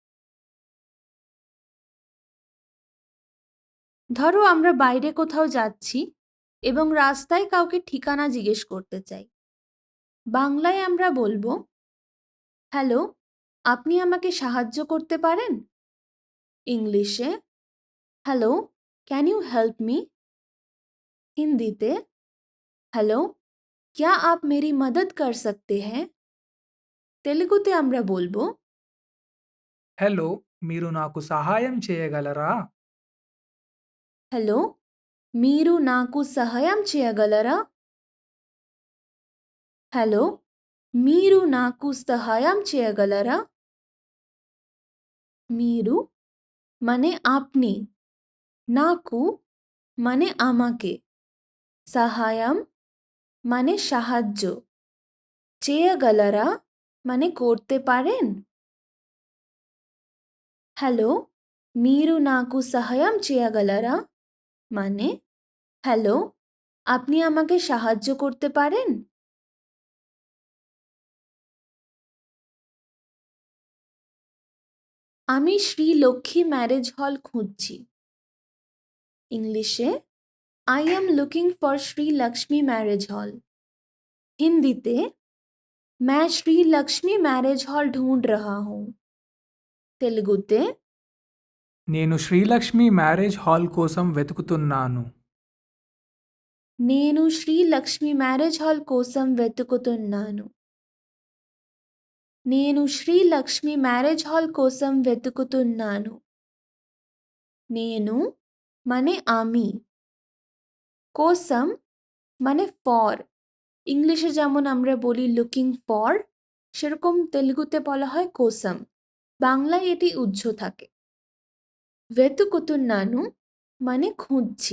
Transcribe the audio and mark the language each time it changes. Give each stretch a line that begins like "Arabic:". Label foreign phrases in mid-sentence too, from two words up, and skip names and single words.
Bangla: ধরো আমরা বাইরে কোথাও যাচ্ছি এবং রাস্তায় কাউকে ঠিকানা জিজ্ঞেস করতে চাই। বাংলায় আমরা বলবো, হ্যালো, আপনি আমাকে সাহায্য করতে পারেন?
English: ইংলিশে, Hello, can you help me?
Bangla: হিন্দিতে, হ্যালো,
Hindi: क्या आप मेरी मदद कर सकते हैं?
Bangla: তেলুগুতে আমরা বলবো,
Telugu: హలో, మీరు నాకు సహాయం చేయగలరా? హలో, మీరు నాకు సహాయం చేయగలరా? హలో, మీరు నాకు సహాయం చేయగలరా?
Bangla: మీరు মানে আপনি, నాకు মানে আমাকে, সাহায়াম মানে সাহায্য, చేయగలరా মানে করতে পারেন। হ্যালো,
Telugu: మీరు నాకు సహాయం చేయగలరా
Bangla: মানে, হ্যালো, আপনি আমাকে সাহায্য করতে পারেন? আমি শ্রী লক্ষ্মী ম্যারেজ হল খুঁজছি।
English: ইংলিশে, I am looking for Sri Lakshmi Marriage Hall.
Bangla: হিন্দিতে,
Hindi: मैं श्री लक्ष्मी मैरिज हॉल ढूंढ रहा हूँ।
Bangla: तेलुगुते,
Telugu: నేను శ్రీలక్ష్మి మ్యారేజ్ హాల్ కోసం వెతుకుతున్నాను. నేను శ్రీ లక్ష్మి మ్యారేజ్ హాల్ కోసం వెతుకుతున్నాను. నేను శ్రీ లక్ష్మి మ్యారేజ్ హాల్ కోసం వెతుకుతున్నాను.
Bangla: నేను মানে আমি, కోసం মানে ফর। ইংলিশে যেমন আমরা বলি
English: looking for,
Bangla: সেরকম তেলুগুতে বলা হয় কোসম। বাংলায় এটি উহ্য থাকে। వెతుకుతున్నాను মানে খুঁজছি।